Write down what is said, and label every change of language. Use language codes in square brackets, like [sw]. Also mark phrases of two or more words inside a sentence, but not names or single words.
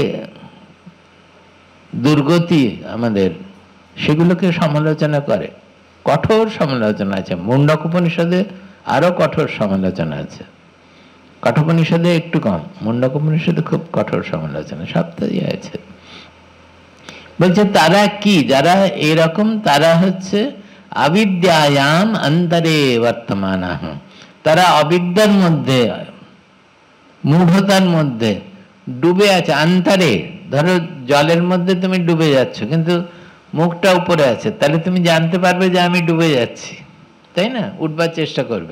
[bn] দুর্গতি আমাদের সেগুলোকে সমালোচনা করে কঠোর সমালোচনা আছে মুন্ডক উপনিষদে আরো কঠোর সমালোচনা আছে কঠোপনিষদে একটু কম মুন্ডক উপনিষদে খুব কঠোর সমালোচনা সবটাই আছে বলছে তারা কি যারা এরকম তারা হচ্ছে [sa] अविद्यायाम अंतरे वर्तमानः [bn] তারা অবিদ্যার মধ্যে মূঢ়তার মধ্যে ডুবে আছে অন্তরে ধরো জলের মধ্যে তুমি ডুবে যাচ্ছ কিন্তু মুখটা উপরে আছে, তাহলে তুমি জানতে পারবে যে আমি ডুবে যাচ্ছি, তাই না? উঠবার চেষ্টা করবে।